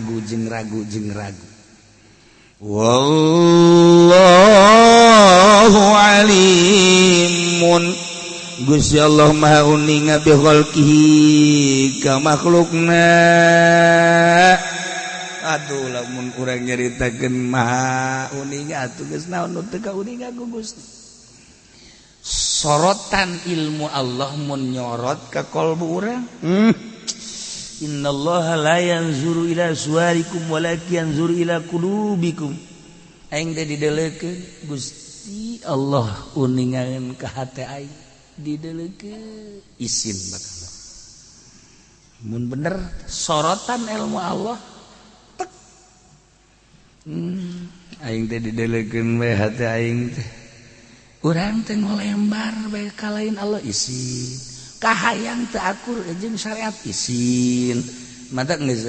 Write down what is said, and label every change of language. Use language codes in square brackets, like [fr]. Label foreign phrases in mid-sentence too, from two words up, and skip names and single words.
[ar] والله عليم [su] Gusti Allah Maha Uninga [ar] بخلقه [su] ka makhlukna aduh lamun urang nyaritakeun Maha Uninga atuh geus naon nu teu ka uninga ku Gusti sorotan ilmu Allah mun nyorot ka qalbu urang [ar] إن الله لا ينظر إلى صوركم ولكن ينظر إلى قلوبكم [su] aing teh dideleukeun Gusti Allah uningakeun ka hate aing dideleukeun isin bakal mun bener sorotan ilmu Allah tek aing teh dideleukeun bae hate aing teh urang teh ngolembar bae ka lain Allah isin kahayang teu akur jeung syariat isin mata geus